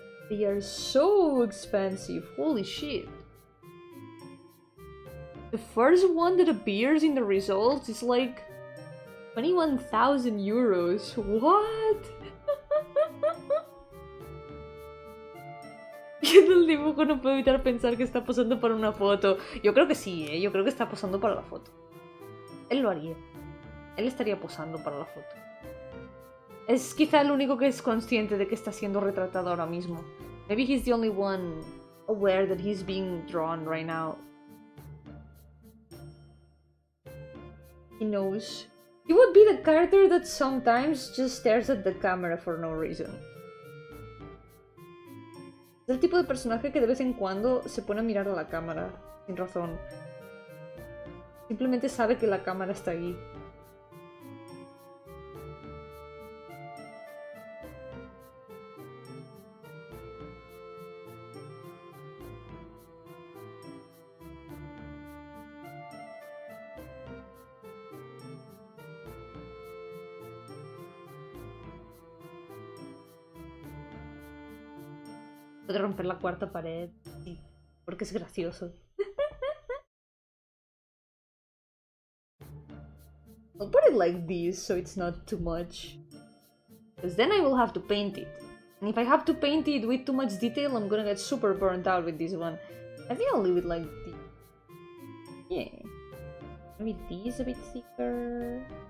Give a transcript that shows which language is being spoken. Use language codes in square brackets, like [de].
[en] They are so expensive, holy shit. The first one that appears in the results is like 21,000 euros. What? [es] Viendo el dibujo no puedo evitar pensar que está posando para una foto. Yo creo que sí, yo creo que está posando para la foto. Él lo haría. Él estaría posando para la foto. Es quizá el único que es consciente de que está siendo retratado ahora mismo. [en] Maybe he's the only one aware that he's being drawn right now. He knows. He would be the character that sometimes just stares at the camera for no reason. [es] Es el tipo de personaje que de vez en cuando se pone a mirar a la cámara, sin razón. Simplemente sabe que la cámara está ahí. Puede romper la cuarta pared, sí, porque es gracioso. [en] I'll put it like this so it's not too much. Because then I will have to paint it. And if I have to paint it with too much detail, I'm gonna get super burnt out with this one. I think I'll leave it like this. Yeah. Maybe this a bit thicker.